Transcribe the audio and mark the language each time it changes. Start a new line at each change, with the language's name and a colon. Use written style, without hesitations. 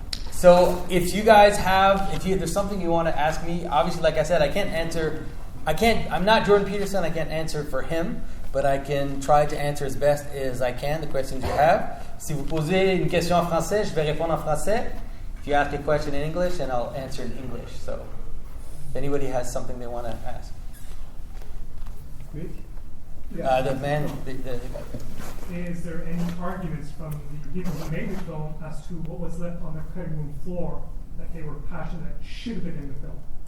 English: So if you guys if there's something you want to ask me, obviously, like I said, I'm not Jordan Peterson, I can't answer for him, but I can try to answer as best as I can the questions you have.
French: Si vous posez une question en français, je vais répondre en français.
English: If you ask a question in English, and I'll answer in English. So if anybody has something they want to ask. Great. Yeah. The man, the guy. Is there any arguments from the people who made the film as to what was left on the cutting room floor that they were passionate that should have been in the film?